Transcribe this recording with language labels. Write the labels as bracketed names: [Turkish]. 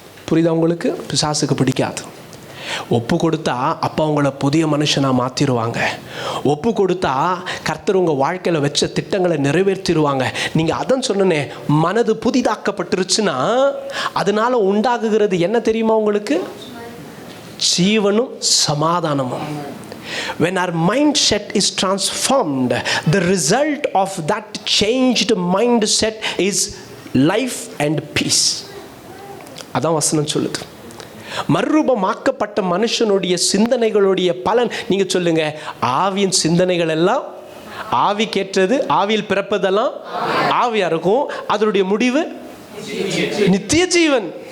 [Tamil] புரியுதா உங்களுக்கு? பிசாசுக்கு பிடிக்காது. ஒப்பு கொடுத்தா அப்போ அவங்கள புதிய மனுஷனாக மாற்றிடுவாங்க. ஒப்பு கொடுத்தா கர்த்தர் உங்கள் வாழ்க்கையில் வச்ச திட்டங்களை நிறைவேற்றிடுவாங்க. நீங்கள் அதான் சொன்னனே, மனது புதிதாக்கப்பட்டுருச்சுன்னா அதனால் உண்டாகுகிறது என்ன தெரியுமா உங்களுக்கு? ஜீவனும் சமாதானமும். [English] When our mindset is transformed, the result of that changed mindset is life and peace. [Tamil] அதான் வசனம் சொல்லுது. மறுரூபமாக்கப்பட்ட மனுஷனுடைய சிந்தனைகளுடைய பலன் நீங்க சொல்லுங்க, ஆவியின் சிந்தனைகள் எல்லாம் ஆவிக்கேற்றது. ஆவியில் பிறப்பதெல்லாம் ஆவியா இருக்கும். அதனுடைய முடிவு நித்திய ஜீவன்.